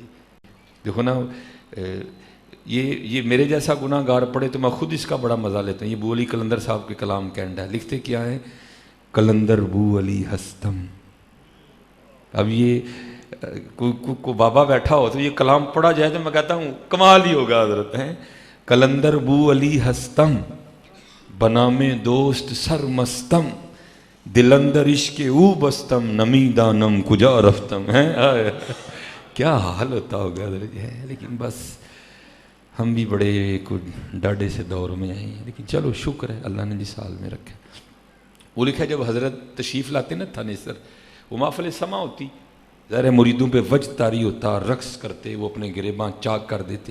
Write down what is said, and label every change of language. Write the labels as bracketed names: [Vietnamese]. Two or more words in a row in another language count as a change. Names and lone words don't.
[Urdu] دیکھو نا یہ میرے جیسا گناہ گار پڑے تو میں خود اس کا بڑا مزہ لیتا ہوں. یہ بو علی قلندر صاحب کے کلام کینڈ ہے, لکھتے کیا ہے, [Persian] قلندر بو علی ہستم. [Urdu] اب یہ کو بابا بیٹھا ہو تو یہ کلام پڑھا جائے تو میں کہتا ہوں کمال ہی ہوگا حضرت. [Persian] ہیں قلندر بو علی ہستم بنام دوست سر مستم دلندر عشق او بستم نمی دانم کجا رفتم. [Urdu] ہیں کیا حال ہوتا ہوگا حضرت جی. ہے لیکن بس ہم بھی بڑے ڈاڈے سے دور میں آئے ہیں, لیکن چلو شکر ہے اللہ نے جس حال میں رکھا. وہ لکھا جب حضرت تشریف لاتے نا تھانیسر, وہ محفل سما ہوتی, ظاہر مریدوں پہ وجد طاری ہوتا, رقص کرتے, وہ اپنے گریباں چاک کر دیتے.